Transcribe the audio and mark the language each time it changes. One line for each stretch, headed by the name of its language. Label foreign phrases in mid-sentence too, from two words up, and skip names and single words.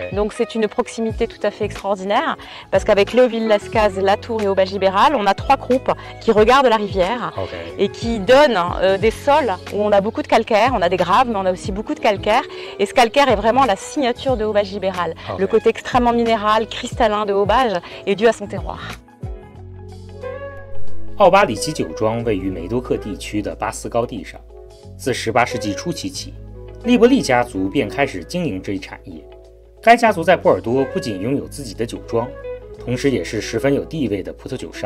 French: Donc c'est une proximité tout à fait extraordinaire parce qu'avec Léoville-Lascaz, Latour et Aubage Libéral, on a 3 groupes qui regardent la rivière et qui donnent des sols où on a beaucoup de calcaire, on a des graves mais on a aussi beaucoup de calcaire et ce calcaire est vraiment la signature de Aubage Libéral. Le côté extrêmement minéral, cristallin de Aubage est dû à son terroir.
Chinese: 奥巴里奇酒庄位于梅多克地区的巴斯高地上，自18世纪初期起，利伯利家族便开始经营这一产业。该家族在波尔多不仅拥有自己的酒庄，同时也是十分有地位的葡萄酒商。